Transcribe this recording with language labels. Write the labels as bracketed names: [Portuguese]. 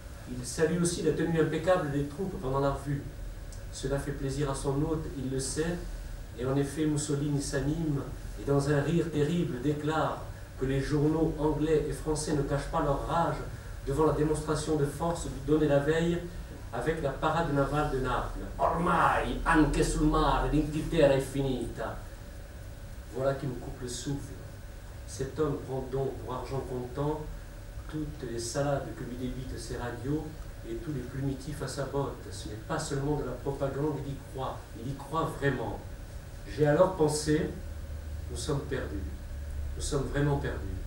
[French] Il salue aussi la tenue impeccable des troupes pendant la revue. Cela fait plaisir à son hôte, il le sait, et en effet Mussolini s'anime et dans un rire terrible déclare que les journaux anglais et français ne cachent pas leur rage devant la démonstration de force donnée la veille avec la parade navale de Naples. [Italian] Ormai, anche sul mare, l'Inghilterra è finita. [French] Voilà qui me coupe le souffle. Cet homme prend donc pour argent comptant toutes les salades que lui débitent ses radios et tous les plumitifs à sa botte. Ce n'est pas seulement de la propagande, il y croit vraiment. J'ai alors pensé, nous sommes perdus, nous sommes vraiment perdus.